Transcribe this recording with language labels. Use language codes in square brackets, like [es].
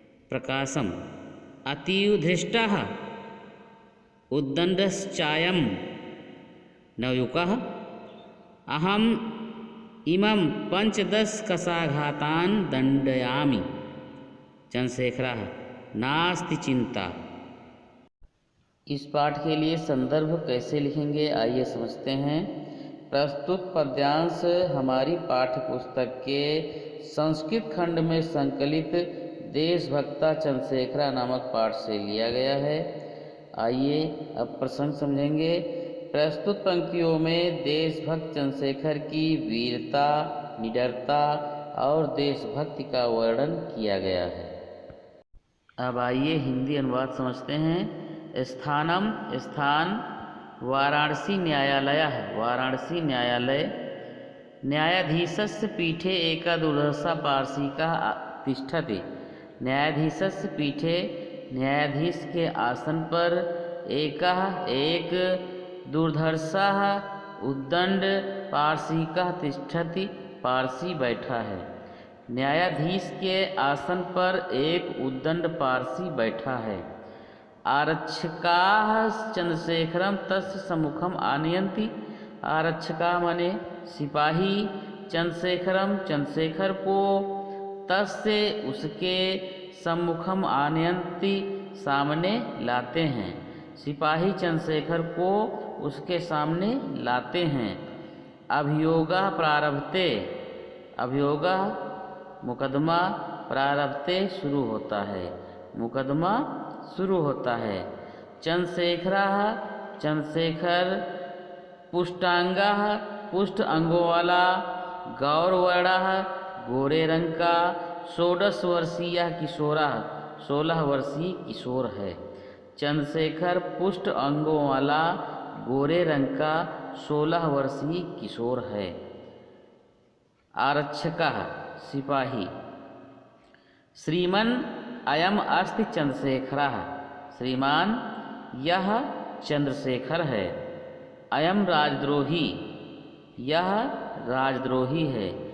[sa] प्रकाशम् अतीव धृष्टः उद्दण्डश्चायं नवयुवकः। अहम् इमं 15 कशाघातान् दण्डयामि। चंद्रशेखरः नास्ति चिंता। [hi] इस पाठ के लिए संदर्भ कैसे लिखेंगे, आइए समझते हैं। प्रस्तुत पद्यांश हमारी पाठ्य पुस्तक के संस्कृत खंड में संकलित देशभक्तः चंद्रशेखरः नामक पाठ से लिया गया है। आइए अब प्रसंग समझेंगे। प्रस्तुत पंक्तियों में देशभक्त चंद्रशेखर की वीरता, निडरता और देशभक्ति का वर्णन किया गया है। अब आइए हिंदी अनुवाद समझते हैं। स्थानम स्थान, वाराणसी न्यायालयः वाराणसी न्यायालय। [sa] न्यायाधीशस्य पीठे एका दुर्धर्षः पारसीकः तिष्ठति। न्यायाधीशस्य पीठे [hi] न्यायाधीश के आसन पर एक [sa] दुर्धर्षः [hi] उद्दंड [sa] पारसीकः तिष्ठति [hi] पारसी बैठा है। न्यायाधीश के आसन पर एक उद्दंड पारसी बैठा है। [sa] आरक्षकाः चंद्रशेखरं तस्य सम्मुखम् आनयन्ति। आरक्षकाः [hi] माने सिपाही चंद्रशेखरम चंद्रशेखर को [sa] तस्य [hi] उसके [sa] सम्मुखम आनयन्ति [hi] सामने लाते हैं। सिपाही चंद्रशेखर को उसके सामने लाते हैं। [sa] अभियोगः प्रारभते। अभियोगः [hi] मुकदमा, [sa] प्रारभते [hi] शुरू होता है, मुकदमा शुरू होता है। चंद्रशेखरः चंद्रशेखर, [sa] पुष्टांगः [hi] पुष्ट अंगों वाला, [sa] गौरवर्णः [hi] गोरे रंग का, 16 वर्षीय [sa] किशोरः [hi] 16 वर्षीय किशोर है। चंद्रशेखर पुष्ट अंगों वाला, गोरे रंग का 16 वर्षीय किशोर है। आरक्षकः सिपाही। [sa] श्रीमन् अयम् अस्ति चंद्रशेखरः। [hi] श्रीमान यह चंद्रशेखर है। [sa] अयम् राजद्रोही, [hi] यह राजद्रोही है।